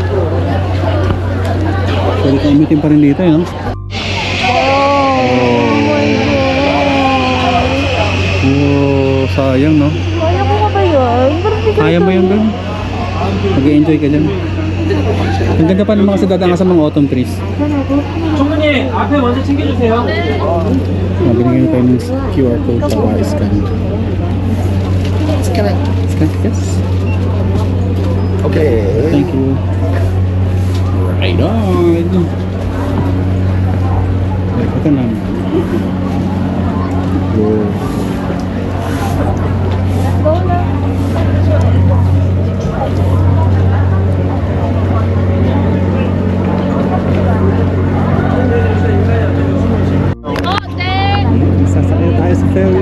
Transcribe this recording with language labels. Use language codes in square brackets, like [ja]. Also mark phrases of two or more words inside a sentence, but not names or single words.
[tl] Pwede ka umitin pa rin dito, no? Oh, sayang, no? Kaya ko ba yun? Kaya mo yun doon? Mag-enjoy ka dyan. Ang ganda pa naman kasi dadaan ka sa mga [en] autumn trees. [ko] 총무님 앞에 먼저 챙겨주세요. [tl] Binigyan tayo ng [en] QR code [tl] para scan. [en] Scan? Yes. Okay. Thank you. Right on. [tl] Ito na. Wow. Go na. Sasakay tayo sa ferry.